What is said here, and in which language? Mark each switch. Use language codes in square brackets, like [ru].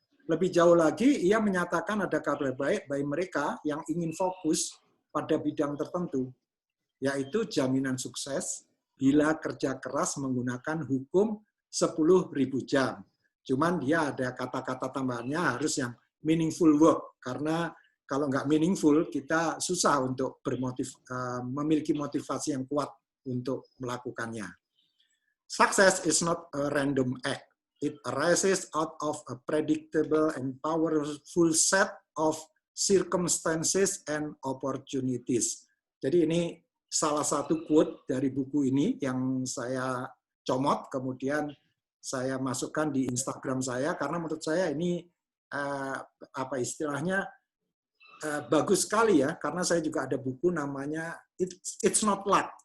[id] Lebih jauh lagi, ia menyatakan ada kabar baik bagi mereka yang ingin fokus pada bidang tertentu, yaitu jaminan sukses bila kerja keras menggunakan hukum 10.000 jam. Cuman dia ada kata-kata tambahannya harus yang meaningful work, karena kalau nggak meaningful, kita susah untuk memiliki motivasi yang kuat untuk melakukannya. [en] Success is not a random act. It arises out of a predictable and powerful set of circumstances and opportunities. [id] Jadi ini salah satu quote dari buku ini yang saya comot, kemudian saya masukkan di Instagram saya, karena menurut saya ini istilahnya bagus sekali ya, karena saya juga ada buku namanya It's Not Luck.